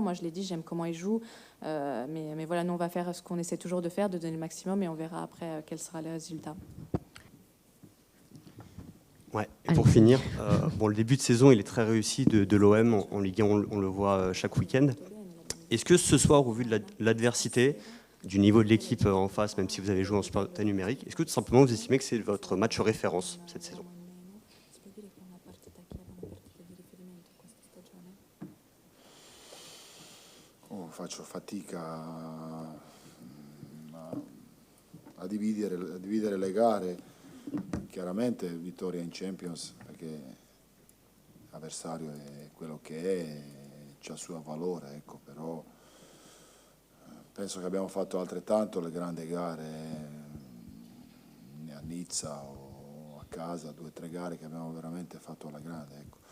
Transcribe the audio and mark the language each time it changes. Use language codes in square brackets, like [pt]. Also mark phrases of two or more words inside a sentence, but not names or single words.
[fr] Moi, je l'ai dit, j'aime comment ils jouent. Mais voilà, nous, on va faire ce qu'on essaie toujours de faire, de donner le maximum, et on verra après quel sera le résultat. Ouais. Et Allez. pour finir, bon, le début de saison, il est très réussi de l'OM en Ligue 1, on le voit chaque week-end. Est-ce que ce soir, au vu de l'adversité, du niveau de l'équipe en face, même si vous avez joué en support numérique, est-ce que tout simplement vous estimez que c'est votre match référence cette saison? [it] Faccio fatica a dividere le gare. Chiaramente vittoria in Champions, perché l'avversario è quello che è, c'ha il suo valore, ecco, però penso che abbiamo fatto altrettanto le grandi gare a Nizza o a casa, 2 o 3 gare che abbiamo veramente fatto alla grande, ecco.